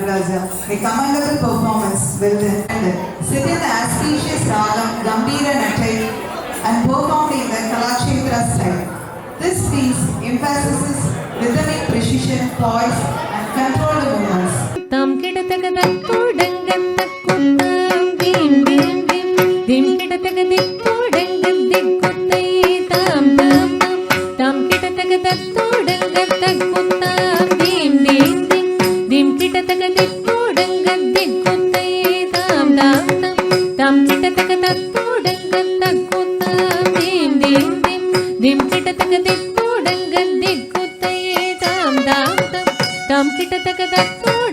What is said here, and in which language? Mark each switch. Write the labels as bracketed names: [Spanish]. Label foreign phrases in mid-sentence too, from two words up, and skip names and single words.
[English] a commendable performance will end. Sit in the auspicious ragam Gambhira Natai and performed in the Kalakshetra style. This piece emphasizes rhythmic precision, poise and controlled movements. tam kida taka takku danga takku tam dim dim dim dim kida taka dikku danga dikku tai tam tam tam kida taka takku danga takku tam dim dim dim dim kida taka dikku danga dikku tai tam tam tam kida taka takku danga takku tam dim dim dim dim kida taka dikku danga dikku tai tam tam tam kida taka takku